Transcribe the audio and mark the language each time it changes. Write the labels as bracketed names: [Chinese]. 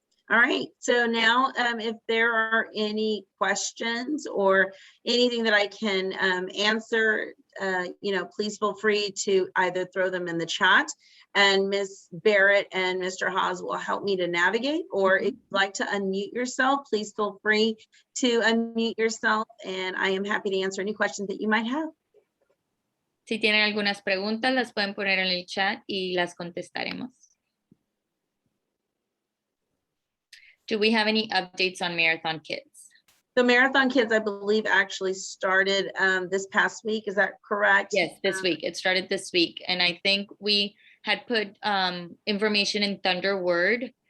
[English] All right, so now if there are any questions or anything that I can answer, please feel free to either throw them in the chat and Ms. Barrett and Mr. Haas will help me to navigate, or if you'd like to unmute yourself, please feel free to unmute yourself and I am happy to answer any questions that you might have. [Spanish] Si tienen algunas preguntas, las pueden poner en el chat y las contestaremos. [English] Do we have any updates on Marathon Kids? The Marathon Kids, I believe, actually started this past week. Is that correct? Yes, this week. It started this week. And I think we had put information in Thunderbird.